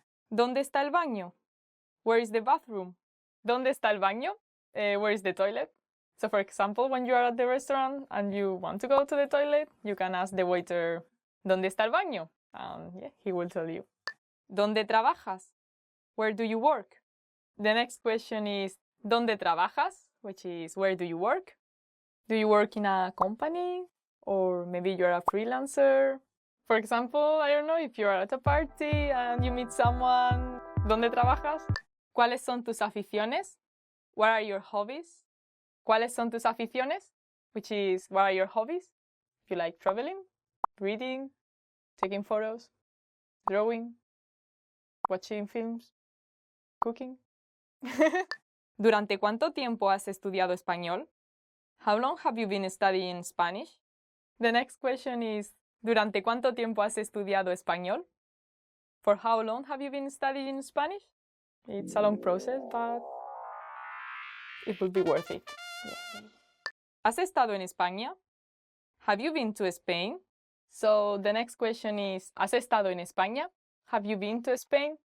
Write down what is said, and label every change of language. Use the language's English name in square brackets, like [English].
[Spanish] ¿Dónde está el baño? [English] Where is the bathroom? [Spanish] ¿Dónde está el baño? [English] Where is the toilet? So for example, when you are at the restaurant and you want to go to the toilet, you can ask the waiter, [Spanish] ¿Dónde está el baño? [English] Yeah, he will tell you. [Spanish] ¿Dónde trabajas? [English] Where do you work? The next question is [Spanish] ¿Dónde trabajas? [English] Which is where do you work? Do you work in a company? Or maybe you're a freelancer? For example, I don't know, if you're at a party and you meet someone, [Spanish] ¿dónde trabajas? ¿Cuáles son tus aficiones? [English] What are your hobbies? [Spanish] ¿Cuáles son tus aficiones? [English] Which is, what are your hobbies? If you like traveling, reading, taking photos, drawing, watching films, cooking. [Spanish] ¿Durante cuánto tiempo has estudiado español? [English] How long have you been studying Spanish? The next question is, [Spanish] ¿durante cuánto tiempo has estudiado español? [English] For how long have you been studying Spanish? It's a long process, but it will be worth it. Yeah. [Spanish] ¿Has estado en España? [English] Have you been to Spain? So the next question is, [Spanish] ¿has estado en España? [English] Have you been to Spain?